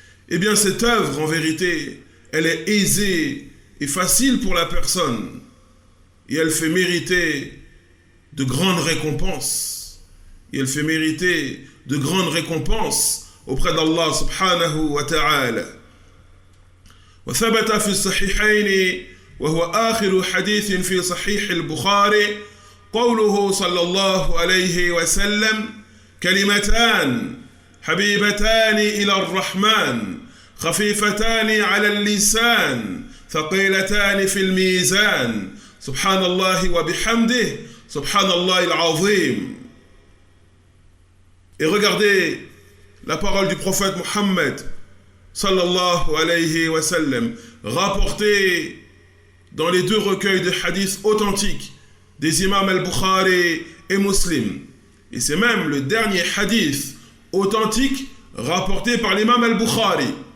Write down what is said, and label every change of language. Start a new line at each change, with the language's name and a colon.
French: Eh bien cette œuvre en vérité, elle est aisée et facile pour la personne, et elle fait mériter de grandes récompenses, et elle fait mériter de grandes récompenses auprès d'Allah subhanahu wa ta'ala.
Arabic: وثبت في الصحيحين وهو آخر حديث في صحيح البخاري قوله صلى الله عليه وسلم كلمتان حبيبتان إلى الرحمن خفيفتان على اللسان ثقيلتان في الميزان سبحان الله وبحمده سبحان الله العظيم.
French: Et regardez la parole du prophète Mohammed sallallahu alayhi wa sallam, rapportée dans les deux recueils de hadiths authentiques des imams al-Bukhari et Muslim. Et c'est même le dernier hadith authentique rapporté par l'imam al-Bukhari.